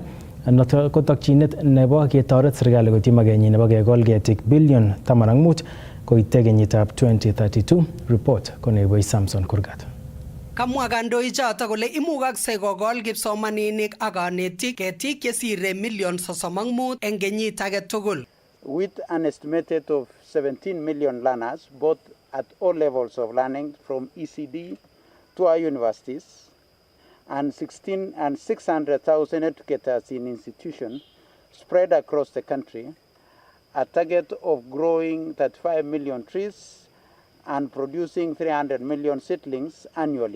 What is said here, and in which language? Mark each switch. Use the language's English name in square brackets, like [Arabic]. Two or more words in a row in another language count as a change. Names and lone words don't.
[Kalenjin] Noto ko tokyinet nebo ketoret serikali koityi magenyi nebo kekol ketik bilion 15 koite kenyitab 2032. Report koneiboy Samson Kurgat. Kamwa kandoichoto kole imukaksei kokol kipsomaninik ak kanetik ketik chesire million 35 eng kenyit age tugul. [English] With an estimated of 17 million learners, both at all levels of learning from ECD to our universities, and 600,000 educators in institutions spread across the country, a target of growing 35 million trees and producing 300 million seedlings annually.